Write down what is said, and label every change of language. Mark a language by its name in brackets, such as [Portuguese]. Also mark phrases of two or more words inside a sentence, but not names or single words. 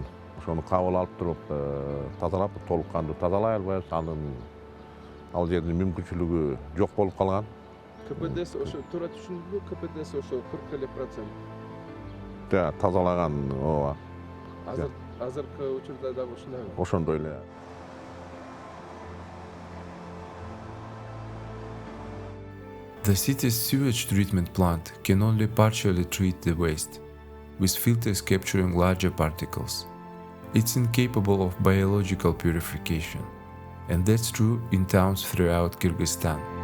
[Kyrgyz] Ошону кабыл алып туруп, тазалап, толук кандуу тазалай албайбыз. Ал жердин мүмкүнчүлүгү жок болуп калган. КПДС ошо туура түшүндүмбү? КПДС ошо 40%. Да, тазалаган ооба. Азыркы учурда дагы ушундайбы? Ошондой эле. [English] The city's sewage treatment plant can only partially treat the waste, with filters capturing larger particles. It's incapable of biological purification, and that's true in towns throughout Kyrgyzstan.